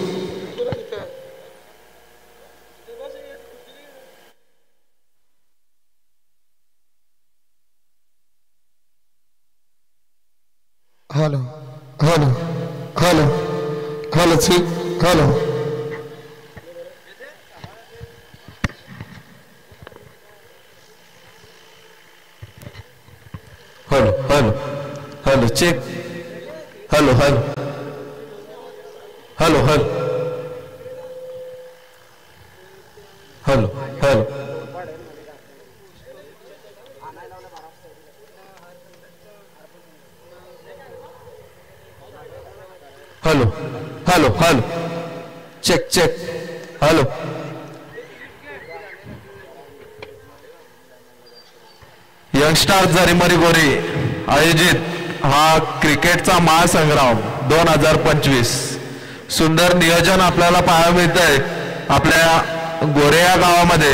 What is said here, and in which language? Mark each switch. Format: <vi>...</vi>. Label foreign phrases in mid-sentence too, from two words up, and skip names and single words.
<en>Hello. Hello. Hello. Hello, see. Hello. Hello, hello, hello, check. Hello, hello, hello, hello, hello, hello, hello, hello, hello, check, check. Hello.</en> <mr>यंगस्टार जरीमरी गोरी आयोजित हा क्रिकेटचा महासंग्राम 2025 सुंदर नियोजन आपल्याला पाहायला मिळतंय आपल्या गोरे या गावामध्ये.</mr>